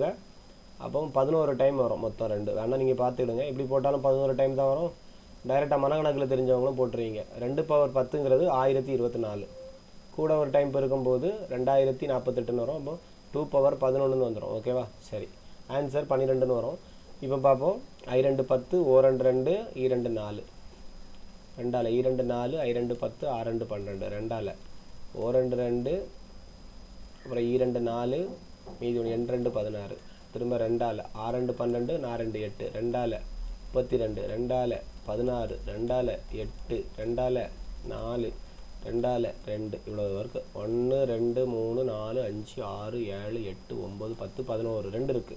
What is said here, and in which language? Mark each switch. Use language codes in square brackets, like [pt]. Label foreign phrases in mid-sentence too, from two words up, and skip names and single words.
[ta] அப்போ 11 டைம் வரும் மொத்தம் 2, வேணால் நீங்கள் பார்த்துக்கிடுங்க, இப்படி போட்டாலும் 11 டைம் தான் வரும். டைரெக்டாக மனக்கணக்கில் தெரிஞ்சவங்களும் போட்டுருவீங்க. 2 பவர் 10ங்கிறது 1024, கூட ஒரு டைம் பெருக்கும்போது 2048 வரும். அப்போ 2 பவர் 11 வந்துடும். ஓகேவா? சரி, ஆன்சர் 12 வரும். இப்போ பார்ப்போம். I 2 10, O 2 2, E 2 4, 2ஆல் E 2 4, I 2 10, R 2 12, 2ஆல் O 2 2, அப்புறம் E 2 4, மீதி ஒன்று N 2 16, திரும்ப 2ஆல் R 2 12, நான் 2 8, 2ஆல் 32, 2ஆல் 16, 2ஆல் 8, 2ஆல் 4, 2ஆல் 2, இவ்வளோ இருக்குது. 1 2 3 4 5 6 7 8 9 10 11, 2 இருக்குது.